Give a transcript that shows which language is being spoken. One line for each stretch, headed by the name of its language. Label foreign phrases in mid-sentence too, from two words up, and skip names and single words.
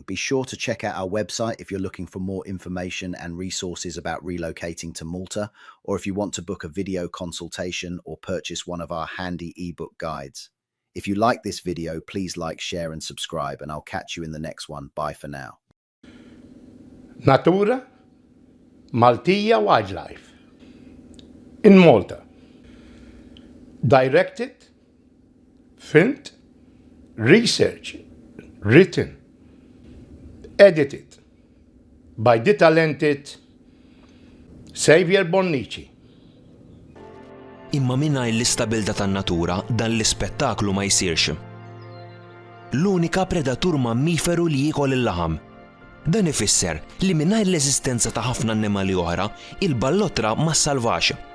English: Be sure to check out our website if you're looking for more information and resources about relocating to Malta, or if you want to book a video consultation or purchase one of our handy ebook guides. If you like this video, please like, share and subscribe, and I'll catch you in the next one. Bye for now. NATURA, MALTIJA wildlife in Malta. Directed, filmed, researched, written, edited by the talented SAVIOUR BONNICI.
Maltese: Imma mingħajr l-istabilta tan-natura dan l-ispettaklu ma jsirx. L-unika predatur mammiferu li jiekol il-laħam. Dan ifisser li mingħajr l-eżistenza ta' ħafna annimali oħra, il-ballottra ma ssalvax.